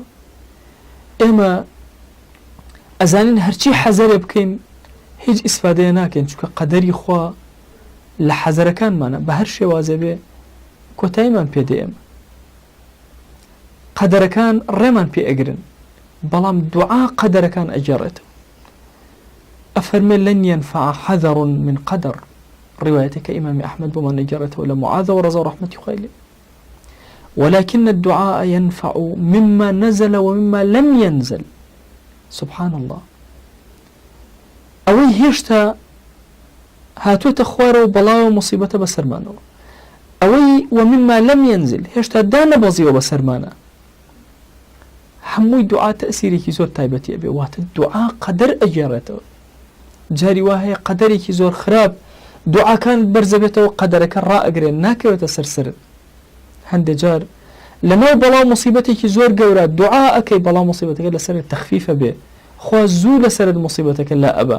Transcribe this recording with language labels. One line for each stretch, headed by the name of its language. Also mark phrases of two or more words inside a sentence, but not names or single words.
Central Kurdish: ئێمە ئەزانین هەرچی حەزەرێ بکەین هیچ ئیسفادەیە ناکەین چونکە قەدەری خوا لە حەزەرەکانمانە بە هەر شێوازە بێ کۆتاییمان پێدە. ئێمە قەدەرەکان ڕێمان پێ ئەگرن بەڵام دوعا قەدەرەکان ئەجێڕێتەوە.
Arabic: ئەفەرمێ لەن ينفع حذر من قدر،
Central Kurdish: ڕوايەتێکە ئیمامی ئەحمەد بۆمان نەگێڕێتەوە لە معاذ و ڕەزا و ڕەحمەتی خوای لێ.
Arabic: ولكن الدعاء ينفع مما نزل ومما لم ينزل. سبحان الله.
Central Kurdish: ئەوەی هێشتا هاتوۆتە خوارەوە بەڵاوە مصیبەتە بەسەرمانەوە، ئەوەی
Arabic: ومما لم ينزل
Central Kurdish: هێشتا دانەبەزیەوە بەسەرمانە. هەمووی دوعا تەئسیرێکی زۆر تایبەتی ئەبێ، واتە دوعا قەدەر ئەگێڕێتەوە. جاری وا هەیە قەدەرێکی زۆر خراپ دوعاکان بەرزەبێتەوە قەدەرەکە ڕائەگرێن ناکەوێتە سەرسرت. هەندێک جار لەناو بەڵاو مصیبەتێکی زۆر گەورە دوعا ئەکەی بەڵاو مصیبەتەکە لەسەرت تەخفیفە بێ، خوا زوو لەسەرت مصیبەتەکە لا ئەبا.